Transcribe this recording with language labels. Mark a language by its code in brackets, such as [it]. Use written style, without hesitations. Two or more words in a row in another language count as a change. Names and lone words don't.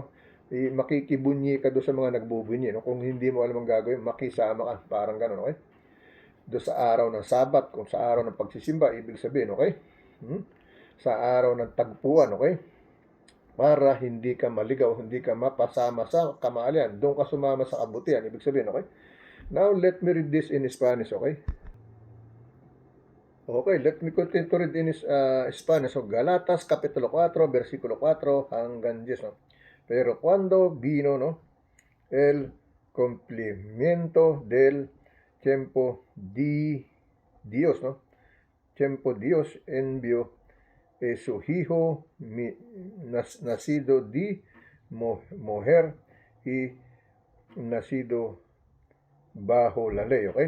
[tl] Makikibunyi ka doon sa mga nagbubunyi, no? Kung hindi mo alam ang gagawin, makisama ka, parang ganon, okay? Doon sa araw ng Sabat, kung sa araw ng pagsisimba, ibig sabihin, okay? Sa araw ng tagpuan, okay? Para hindi ka maligaw, hindi ka mapasama sa kamalian, doon ka sumama sa kabutihan, ibig sabihin, okay? [en] Now, let me read this in Spanish, okay? Okay, let me continue to read in Spanish. [tl] So, Galatas, Kapitulo 4, versikulo 4 hanggang 10, no? [es] Pero cuando vino, no, el cumplimiento del tiempo di Dios, no? Tiempo Dios envió su hijo nacido de mujer y nacido bajo la ley, okay?